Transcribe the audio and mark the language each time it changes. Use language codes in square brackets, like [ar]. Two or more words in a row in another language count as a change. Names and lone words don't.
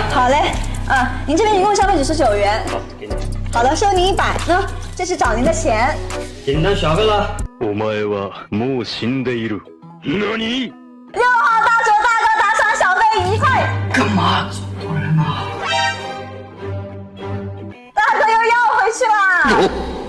[zh] 好嘞，您这边一共消费99元。好，给你。好的，收您100。这是找您的钱。给你当小费了。 [ja] お前はもう死んでいる。何 [zh] ？6 号大球大哥打赏小费1块。干嘛这么多人啊？大哥又要回去了。